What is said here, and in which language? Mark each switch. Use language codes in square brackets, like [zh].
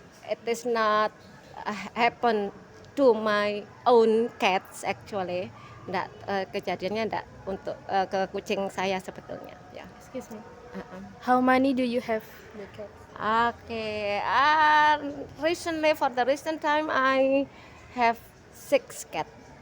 [en] It is not happen to my own cats actually. [id] Kejadiannya enggak untuk ke kucing saya sebetulnya ya. [en] Excuse me. How many do you have the cat? Okay. Recently, for the recent time, I have 6 cats.